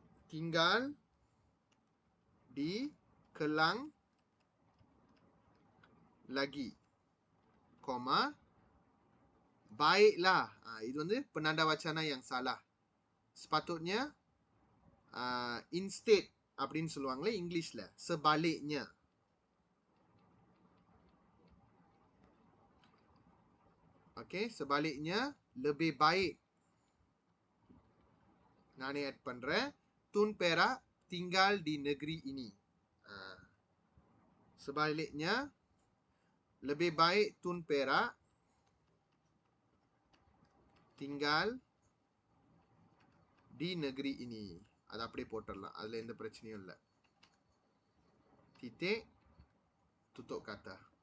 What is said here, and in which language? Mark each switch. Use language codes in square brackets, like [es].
[ms] tinggal di kelang lagi, koma baiklah. [ta] இது வந்து [ms] penanda wacana yang salah. Sepatutnya [ta] instead அப்படின்னு சொல்லுவாங்களே இங்கிலீஷ்ல, [ms] sebaliknya. ஓகே, sebaliknya lebih baik. [ta] நானே ஆட் பண்றேன். [ms] Tun perak tinggal di negeri ini. Sebaliknya lebih baik Tun perak tinggal di negeri ini. [ta] அது அப்படியே போட்டுடலாம், அதுல எந்த பிரச்சனையும் இல்லை. [ms] titik tutup kata.